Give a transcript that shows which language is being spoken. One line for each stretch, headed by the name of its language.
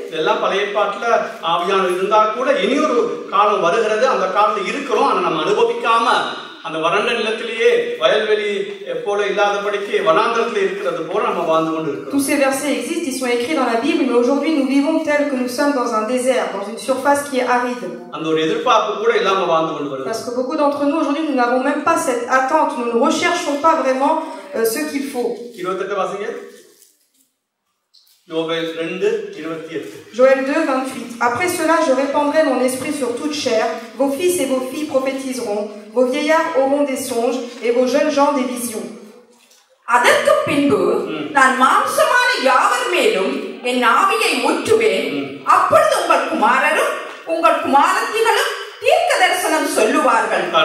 Tamil: எல்லாம் பழைய ஏற்பாட்டுல ஆவியானவர் இருந்தா கூட இனி ஒரு காலம் வருகிறது. அந்த காலத்துல இருக்கிறோம், ஆனா நம்ம அனுபவிக்காம அந்த வறண்ட நிலத்திலேயே வயல்வெளி போல இல்லாதபடிக்கு வனாந்தரத்துல இருக்கிறது போல நம்ம வாழ்ந்து கொண்டு இருக்கிறோம்.
French: Tous ces versets existent, ils sont écrits dans la Bible, mais aujourd'hui nous vivons tel que nous sommes dans un désert, dans une surface qui est aride.
Tamil: அந்த ஒரு எதிர்பார்ப்பு கூட இல்லாம வாழ்ந்து கொண்டு வருகிறோம்.
French: Parce que beaucoup d'entre nous aujourd'hui nous n'avons même pas cette attente, nous ne recherchons pas vraiment ce qu'il faut.
Tamil: 28 வாசிங்க.
French: Joël 2:28. Joël 2:28. Après cela, je répandrai mon esprit sur toute chair. Vos fils et vos filles prophétiseront. Vos vieillards auront des songes et vos jeunes gens des visions.
Tamil: அதற்கு பின்பு நான் மாம்சமான யாவர் மேலும் என் ஆவியை ஊற்றுவேன். அப்பொழுது உங்கள் குமாரரும் உங்கள் குமாரத்திகளும் தீர்க்க தரிசனம் சொல்லுவார்கள்.